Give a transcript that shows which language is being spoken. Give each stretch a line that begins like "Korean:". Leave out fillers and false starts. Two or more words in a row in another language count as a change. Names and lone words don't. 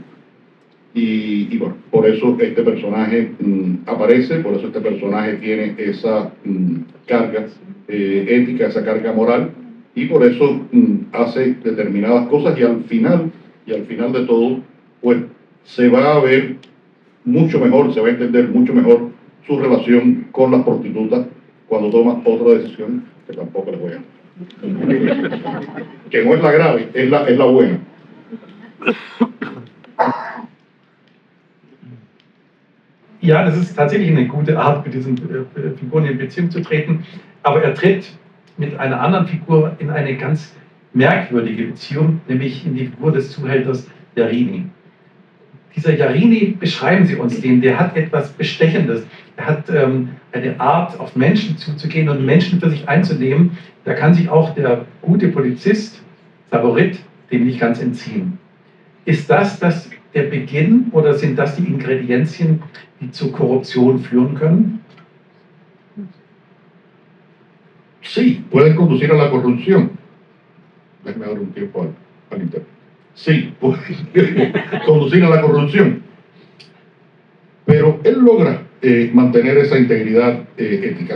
Spanish: Y bueno, por eso este personaje aparece, por eso este personaje tiene esa carga ética, esa carga moral, y por eso hace determinadas cosas, y al final de todo, pues se va a ver mucho mejor, se va a entender mucho mejor su relación con las prostitutas cuando toma otra decisión que tampoco les voy a que no es la grave, es la buena.
German: Ja, das ist tatsächlich eine gute Art, mit diesen Figuren in Beziehung zu treten, aber er tritt mit einer anderen Figur in eine ganz merkwürdige Beziehung, nämlich in die Figur des Zuhälters Jarini. Dieser Jarini, beschreiben Sie uns den, der hat etwas Bestechendes. Er hat eine Art, auf Menschen zuzugehen und Menschen für sich einzunehmen. Da kann sich auch der gute Polizist, Saborit, dem nicht ganz entziehen. Ist das der Beginn oder sind das die Ingredienzien, die zur Korruption führen können?
Spanish: Sí, pueden conducir a la corrupción. Déjame dar un tiempo al internet. Sí, puede conducir a la corrupción. Pero él logra mantener esa integridad ética.